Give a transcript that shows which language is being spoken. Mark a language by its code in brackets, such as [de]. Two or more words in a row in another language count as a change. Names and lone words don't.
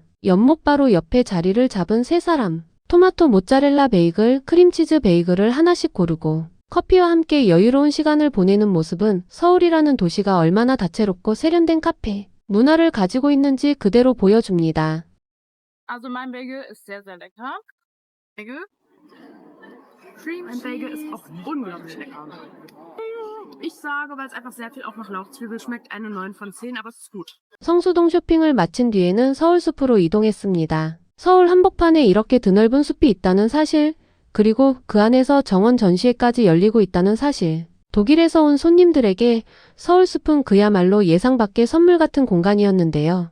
[ko] 연못 바로 옆에 자리를 잡은 세 사람. 토마토 모짜렐라 베이글, 크림치즈 베이글을 하나씩 고르고 커피와 함께 여유로운 시간을 보내는 모습은 서울이라는 도시가 얼마나 다채롭고 세련된 카페, 문화를 가지고 있는지 그대로 보여줍니다. [de] Also mein Bagel ist sehr, sehr lecker. Bagel? Mein Bagel ist auch unglaublich lecker. Ich sage, weil es einfach sehr viel auch nach Lauchzwiebel schmeckt, eine 9 von 10, aber es ist gut. [ko] 성수동 쇼핑을 마친 뒤에는 서울숲으로 이동했습니다. 서울 한복판에 이렇게 드넓은 숲이 있다는 사실, 그리고 그 안에서 정원 전시회까지 열리고 있다는 사실. 독일에서 온 손님들에게 서울숲은 그야말로 예상 밖의 선물 같은 공간이었는데요.